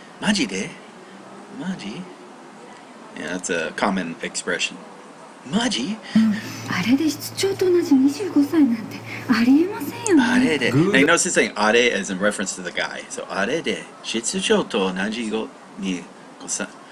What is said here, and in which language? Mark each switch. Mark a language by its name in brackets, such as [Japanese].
[Japanese] マジで [English] Yeah, that's a common expression. [Japanese] マジあれで室長と同じ25歳なんてありえませんよね。あれで。 [English] Now, you notice it's saying あれ as in reference to the guy. So [Japanese] あれで室長と同じ25歳。